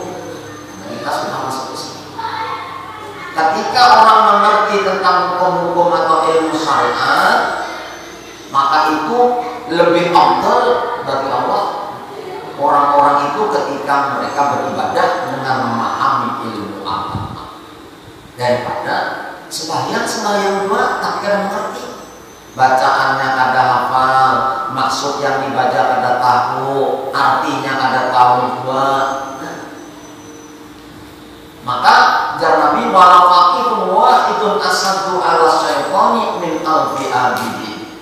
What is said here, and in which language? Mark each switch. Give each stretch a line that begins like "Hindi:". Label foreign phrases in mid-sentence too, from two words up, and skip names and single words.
Indonesian: Nah, kita sudah masuk ke sini. Ketika orang mengerti tentang hukum-hukum atau ilmu syariat, maka itu lebih afdal bagi Allah. Orang-orang itu ketika mereka beribadah dengan memahami ilmu agama daripada sembahyang dua tapi kadang mengerti, bacaannya kada hafal, maksud yang dibaca kada tahu, artinya kada tahu dua. Maka jar Nabi
Arabic: ولفقيه واحد أشد على الشيطان من ألف عابد.